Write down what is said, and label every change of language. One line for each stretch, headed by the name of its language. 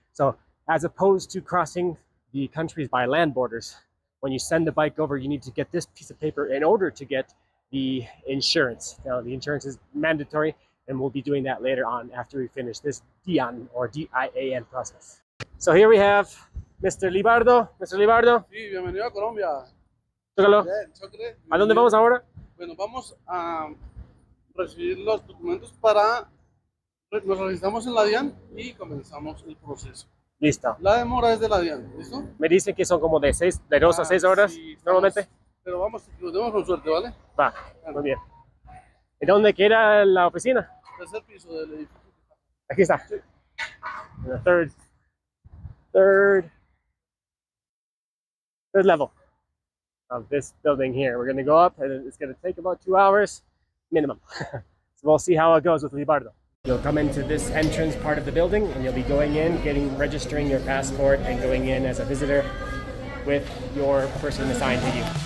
English: So as opposed to crossing the countries by land borders, when you send the bike over, you need to get this piece of paper in order to get the insurance. Now, the insurance is mandatory, and we'll be doing that later on after we finish this DIAN or DIAN process. So here we have Mr. Libardo. Mr. Libardo.
Spanish: Sí, bienvenido a Colombia. Tócalo. Chocolate. ¿A dónde vamos ahora? Bueno, vamos a recibir los documentos para... Nos registramos en la DIAN y comenzamos el proceso. Listo. La demora es de la DIAN, ¿listo? Me dicen que son como de 2 a 6 horas Sí, normalmente. Pero vamos, nos vemos con suerte, ¿vale? Va, muy bien. ¿Y dónde queda la oficina? Tercer piso del edificio. Aquí está. Sí.
English: The third level of this building here. We're going to go up, and it's going to take about 2 hours minimum. So we'll see how it goes with Libardo. You'll come into this entrance part of the building, and you'll be going in, registering your passport, and going in as a visitor with your person assigned to you.